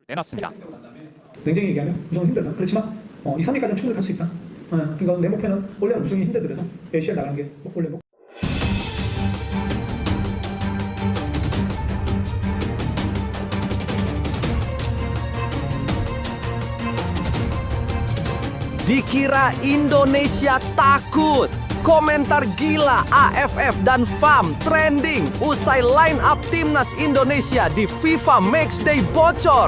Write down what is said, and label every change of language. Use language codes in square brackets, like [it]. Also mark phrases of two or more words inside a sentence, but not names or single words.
[ko] 내놨습니다. 냉정히 얘기하면 우승은 힘들다. 그렇지만 2, 3위까지는 충분히 갈 수 있다. 그러니까 내 목표는 원래는 우승이 힘들더라도 ACL 나가는 게 원래 목. [id] Dikira Indonesia takut. Komentar gila AFF dan FAM trending usai [en] line up [id] timnas Indonesia di FIFA Matchday bocor.